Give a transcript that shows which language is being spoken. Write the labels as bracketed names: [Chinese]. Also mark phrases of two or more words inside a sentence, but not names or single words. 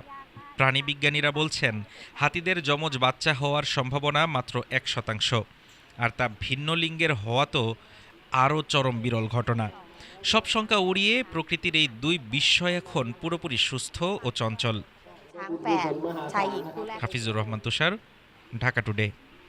[Bangla] প্রাণীবিজ্ঞানীরা বলছেন, হাতিদের যমজ বাচ্চা হওয়ার সম্ভাবনা মাত্র ১%, আর তা ভিন্ন লিঙ্গের হওয়া তো আরও চরম বিরল ঘটনা। সব শঙ্কা উড়িয়ে প্রকৃতির এই দুই বিস্ময় এখন পুরোপুরি সুস্থ ও চঞ্চল। [Thai] ช้างแฝดชายหญิงคู่แรก [Bangla] হাফিজুর রহমান তুষার, ঢাকা টুডে।